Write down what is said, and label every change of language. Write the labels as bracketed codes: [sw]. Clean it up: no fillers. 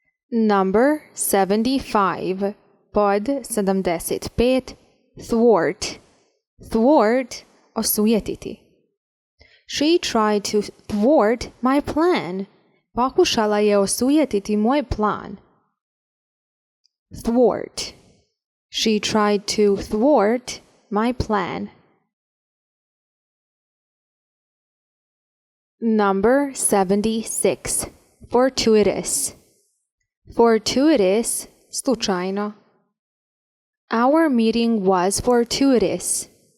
[en] Number 75. [bs] Pod 75. [en] Thwart. [bs] Thwart, osujetiti. [en] She tried to thwart my plan. [bs] Pokušala je osujetiti moj plan. [en] Thwart. She tried to thwart my plan. Number 76. Fortuitous. Fortuitous, slučajno. Our meeting was fortuitous.